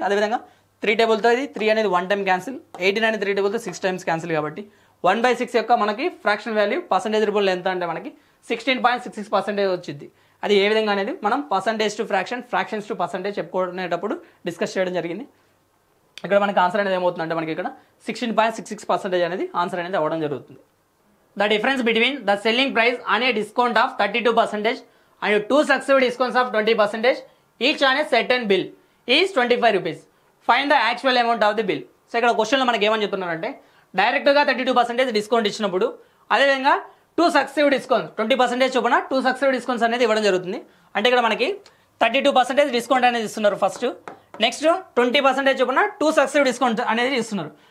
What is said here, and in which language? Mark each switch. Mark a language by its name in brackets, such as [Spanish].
[Telugu] అదేవిధంగా 3 టేబుల్తో ఇది 3 అనేది 1 టైం క్యాన్సిల్, 18 అనేది 3 టేబుల్తో 6 టైమ్స్ క్యాన్సిల్ కాబట్టి 1/6 యొక్క మనకి ఫ్రాక్షన్ వాల్యూ పర్సంటేజ్ రూపంలో ఎంత అంటే మనకి 16.66% వచ్చింది. అది ఏ విధంగా అనేది మనం percentage to fraction, fractions to percentage చెప్పుకునేటప్పుడు discuss చేయడం జరిగింది. ఇక్కడ మనకి ఆన్సర్ అనేది ఏమవుతుందంటే మనకి ఇక్కడ 16.66% అనేది ఆన్సర్ అనేది అవ్వడం జరుగుతుంది. [English] The difference between the selling price on a discount of 32% and 2 successive discounts of 20% each on a certain bill is 25 rupees. Find the actual amount of the bill. [Telugu] So ఇక్కడ క్వశ్చన్లో మనకి ఏమని చెప్తున్నారంటే డైరెక్ట్గా 32% డిస్కౌంట్ ఇచ్చినప్పుడు అదేవిధంగా 2 సక్సెసివ్ డిస్కౌంట్స్ 20% చొప్పున 2 successive discounts అనేది ఇవ్వడం జరుగుతుంది. అంటే ఇక్కడ మనకి 32% డిస్కౌంట్ అనేది ఇస్తున్నారు ఫస్ట్, నెక్స్ట్ 20% చొప్పున 2 సక్సెసివ్ డిస్కౌంట్ అనేది ఇస్తున్నారు.